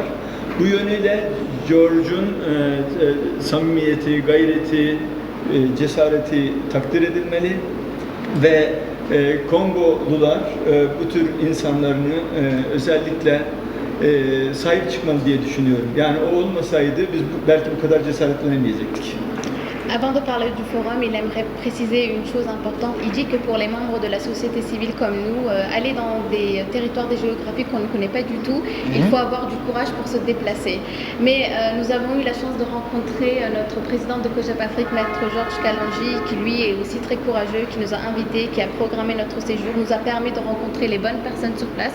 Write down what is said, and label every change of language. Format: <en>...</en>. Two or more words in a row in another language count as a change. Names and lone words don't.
<tr>Bu yönüyle George'un samimiyeti, gayreti, cesareti takdir edilmeli ve Kongolular bu tür insanlarını özellikle sahip çıkmalı diye düşünüyorum. Yani o olmasaydı biz belki bu kadar cesaretlenemeyecektik.</tr> <fr>Avant de parler du forum, il aimerait préciser une chose importante. Il dit que pour les membres de la société civile comme nous, aller dans des territoires, des géographies qu'on ne connaît pas du tout, il faut avoir du courage pour se déplacer. Mais nous avons eu la chance de rencontrer notre président de COGEP Afrique, Maître Georges Kalonji, qui lui est aussi très courageux, qui nous a invités, qui a programmé notre séjour, nous a permis de rencontrer les bonnes personnes sur place.</fr>